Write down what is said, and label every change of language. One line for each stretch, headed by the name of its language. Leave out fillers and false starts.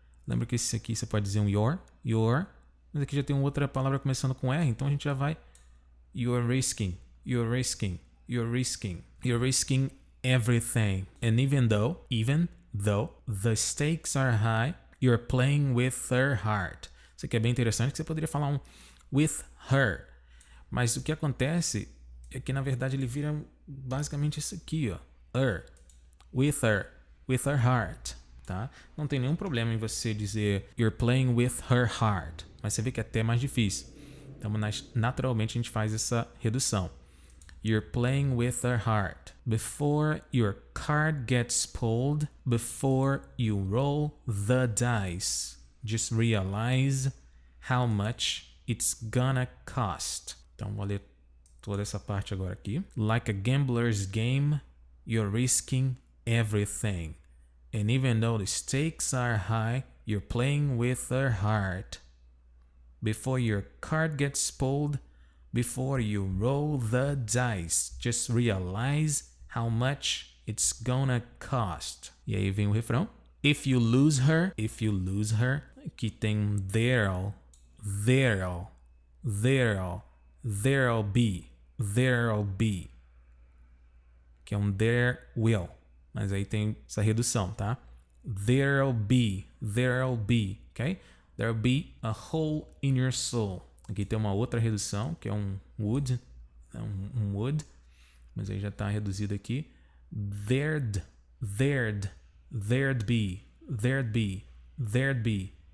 Portuguese: Lembra que esse aqui você pode dizer um your. Mas aqui já tem outra palavra começando com R, então a gente já vai.
English: You're risking everything. And even though the stakes are high, you're playing with her heart.
Portuguese: Isso aqui é bem interessante, que você poderia falar um
English: with her.
Portuguese: Mas o que acontece é que na verdade ele vira basicamente isso aqui, ó.
English: With her heart,
Portuguese: tá? Não tem nenhum problema em você dizer
English: you're playing with her heart.
Portuguese: Mas você vê que é até mais difícil. Então, naturalmente, a gente faz essa redução.
English: You're playing with her heart. Before your card gets pulled, before you roll the dice, just realize how much it's gonna cost.
Portuguese: Então, vou ler toda essa parte agora aqui.
English: Like a gambler's game, you're risking everything. And even though the stakes are high, you're playing with her heart. Before your card gets pulled, before you roll the dice, just realize how much it's gonna cost.
Portuguese: E aí vem o refrão.
English: If you lose her,
Portuguese: aqui tem um
English: there'll be,
Portuguese: que é um
English: there will,
Portuguese: mas aí tem essa redução, tá?
English: There'll be, ok? There'll be a hole in your soul.
Portuguese: Aqui tem uma outra redução, que é um would, would, mas aí já está reduzido aqui.
English: There'd be.